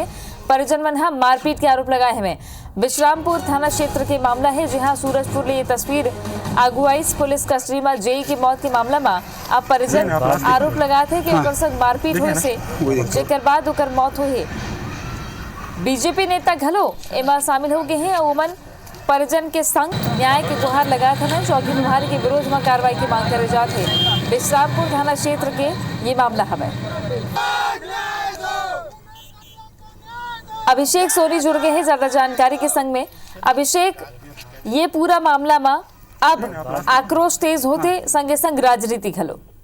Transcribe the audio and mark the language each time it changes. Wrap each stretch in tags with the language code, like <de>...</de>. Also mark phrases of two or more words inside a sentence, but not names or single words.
<hne>परिजन मन मारपीट के आरोप लगाए हैं। विश्रामपुर थाना क्षेत्र के मामला है जहां सूरजपुर ले ये तस्वीर अगुवाइस पुलिस कस्टडी में जेई की मौत के मामला में अब परिजन आरोप लगाते हैं कि ओकर संग मारपीट हुई से जेकर बाद ओकर मौत हुई है। बीजेपी नेता घलो एमा शामिल हो गए हैं। ओमन परिजन के संग न्याय के गुहार लगाते हैं। चौकी प्रभारी के विरोध में कार्रवाई की मांग करे जाते। विश्रामपुर थाना क्षेत्र के ये मामला है। अभिषेक सोनी जुड़ गए हैं ज्यादा जानकारी के संग में। अभिषेक, ये पूरा मामला में अब आक्रोश तेज होते संगे संग राजनीति घलो।</hne>